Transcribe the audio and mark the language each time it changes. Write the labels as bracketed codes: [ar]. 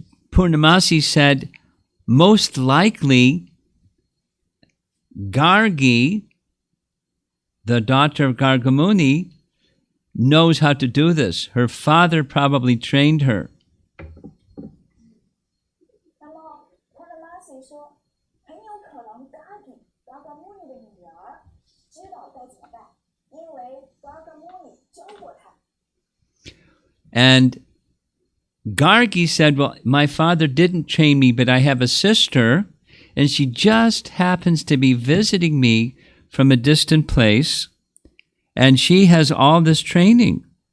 [en] Purnamasi said, most likely, Gargi, the daughter of Gargamuni, knows how to do this. Her father probably trained her. [zh] 那么 Purnamasi 说，很有可能 Gargamuni 的女儿知道该怎么办，因为 Gargamuni 教过她。 [en] And Gargi said, well, my father didn't train me, but I have a sister, and she just happens to be visiting me from a distant place, and she has all this training.